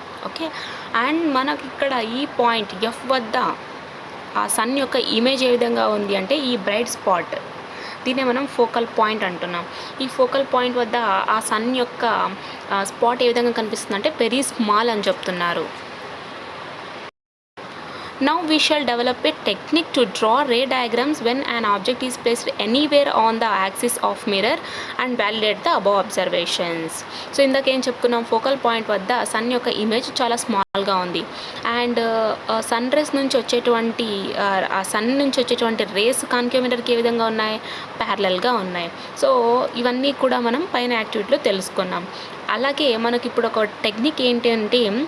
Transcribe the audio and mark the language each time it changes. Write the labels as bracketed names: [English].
[Telugu] Okay, and మనకి ఇక్కడ ఈ పాయింట్ ఎఫ్ వద్ద ఆ సన్ యొక్క ఇమేజ్ ఏ విధంగా ఉంది అంటే ఈ బ్రైట్ స్పాట్, దీన్నే మనం ఫోకల్ పాయింట్ అంటున్నాం. ఈ ఫోకల్ పాయింట్ వద్ద ఆ సన్ యొక్క స్పాట్ ఏ విధంగా కనిపిస్తుంది అంటే వెరీ స్మాల్ అని చెప్తున్నారు. [English] Now we shall develop a technique to draw ray diagrams when an object is placed anywhere on the axis of mirror and validate the above observations. [Telugu] So ఇందాక ఏం చెప్పుకున్నాం, focal point వద్ద sun యొక్క image చాలా స్మాల్గా ఉంది. And sun rays నుంచి వచ్చేటువంటి ఆ సన్ నుంచి వచ్చేటువంటి రేస్ కాన్కేవ్ మిర్రర్కి ఏ విధంగా ఉన్నాయి, ప్యారలల్గా ఉన్నాయి. సో ఇవన్నీ కూడా మనం పైన యాక్టివిటీలో తెలుసుకున్నాం. అలాగే మనకి ఇప్పుడు ఒక టెక్నిక్ ఏంటి అంటే